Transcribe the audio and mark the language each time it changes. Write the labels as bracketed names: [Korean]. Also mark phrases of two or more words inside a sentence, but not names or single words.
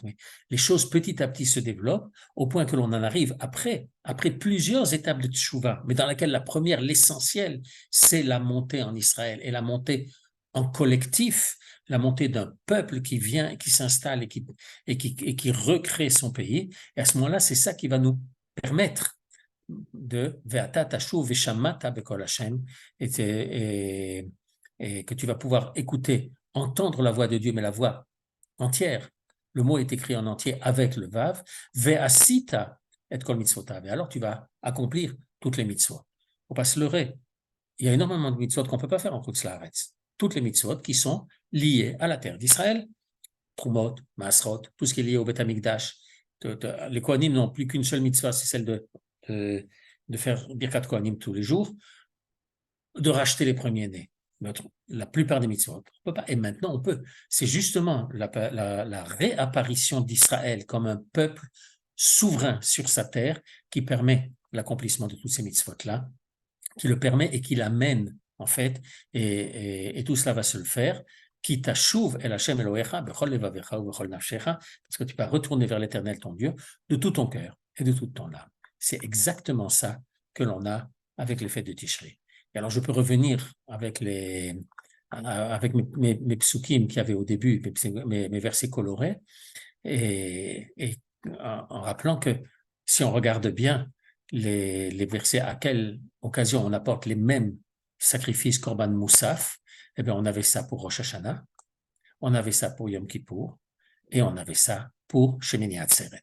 [French] Mais les choses petit à petit se développent au point que l'on en arrive après plusieurs étapes de teshuvah, mais dans laquelle la première, l'essentiel, c'est la montée en Israël et la montée en collectif, la montée d'un peuple qui vient, qui s'installe et qui recrée son pays. Et à ce moment-là, c'est ça qui va nous permettre de [Hebrew] ואתה תשוב ושמעת בקול השם, [French] et que tu vas pouvoir écouter, entendre la voix de Dieu, mais la voix entière. Le mot est écrit en entier avec le vav. [Hebrew] ועשית את כל מצותיו. [French] Et alors tu vas accomplir toutes les mitzvot. Faut pas se leurrer. Il y a énormément de mitzvot qu'on ne peut pas faire en [Hebrew] חוץ לארץ. [French] Toutes les mitzvot qui sont liées à la terre d'Israël. [Hebrew] תרומות, מעשרות, [French] tout ce qui est lié au [Hebrew] בית המקדש. [French] Les Kohanim n'ont plus qu'une seule mitzvah, c'est celle de faire [Hebrew] ברכת כהנים [French] tous les jours, de racheter les premiers-nés. La plupart des mitzvot, on peut pas. Et maintenant, on peut. C'est justement la réapparition d'Israël comme un peuple souverain sur sa terre qui permet l'accomplissement de toutes ces mitzvot-là, qui le permet et qui l'amène, en fait, et tout cela va se le faire. [Hebrew] כי תשוב אל השם אלהיך בכל לבבך ובכל נפשך, [French] parce que tu vas retourner vers l'Éternel, ton Dieu, de tout ton cœur et de toute ton âme. C'est exactement ça que l'on a avec les fêtes de Tishri. Et alors, je peux revenir avec mes psukim qu'il y avait au début, mes versets colorés, et en rappelant que si on regarde bien les versets, à quelle occasion on apporte les mêmes sacrifices [Hebrew] קרבן מוסף, [French] eh bien, on avait ça pour [Hebrew] ראש השנה, [French] on avait ça pour [Hebrew] יום כיפור, [French] et on avait ça pour [Hebrew] שמיני עצרת.